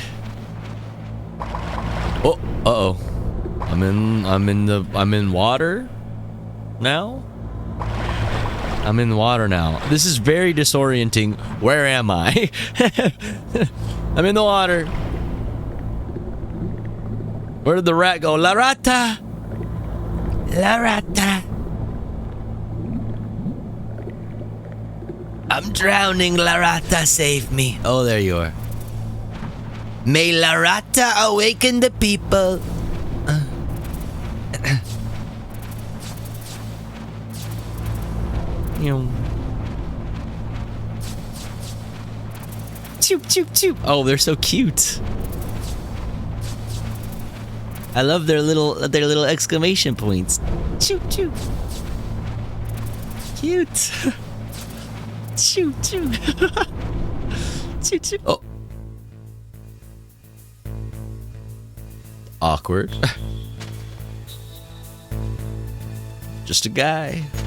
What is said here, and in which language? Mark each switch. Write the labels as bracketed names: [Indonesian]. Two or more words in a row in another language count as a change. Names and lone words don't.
[English] Oh, uh-oh. I'm in water now? I'm in water now. This is very disorienting. Where am I? I'm in the water. Where did the rat go? La Rata! La Rata! I'm drowning, La Rata, save me. Oh, there you are. May La Rata awaken the people. Choop, choop, choop. Oh, they're so cute. I love their little exclamation points. Choop, choop. Cute. Choop, choop. Choop, choop. Oh. Awkward. Just a guy.